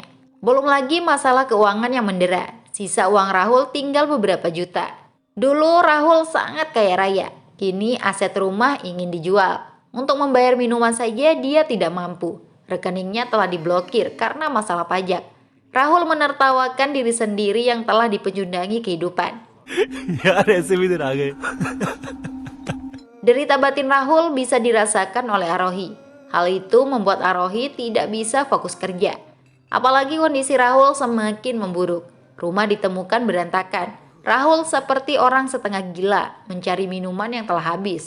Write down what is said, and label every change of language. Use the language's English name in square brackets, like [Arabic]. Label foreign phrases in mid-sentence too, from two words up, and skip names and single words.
[Indonesian] Belum lagi masalah keuangan yang mendera. Sisa uang Rahul tinggal beberapa juta. Dulu Rahul sangat kaya raya. Kini aset rumah ingin dijual. Untuk membayar minuman saja dia tidak mampu. Rekeningnya telah diblokir karena masalah pajak. Rahul menertawakan diri sendiri yang telah dipecundangi kehidupan. [Hindi] यार ऐसे भी दिन आ गए. [Indonesian] Derita batin Rahul bisa dirasakan oleh Arohi. Hal itu membuat Arohi tidak bisa fokus kerja. Apalagi kondisi Rahul semakin memburuk. Rumah ditemukan berantakan. Rahul seperti orang setengah gila mencari minuman yang telah habis.